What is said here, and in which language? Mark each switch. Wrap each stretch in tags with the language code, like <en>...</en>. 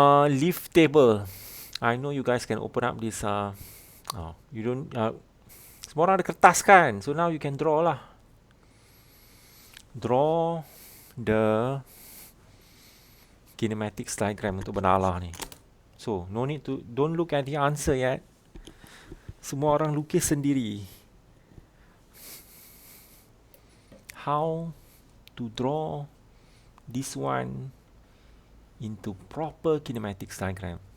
<en>Leaf table. I know you guys can open up this you don't</en> <ms>semua orang ada kertas kan,</ms> <en>so now you can draw lah. Draw the kinematics diagram</en> <ms>untuk benda Allah ni.</ms> <en>So no need to, don't look at the answer yet.</en> <ms>Semua orang lukis sendiri. How</ms> <en>to draw this one into proper kinematics diagram.</en>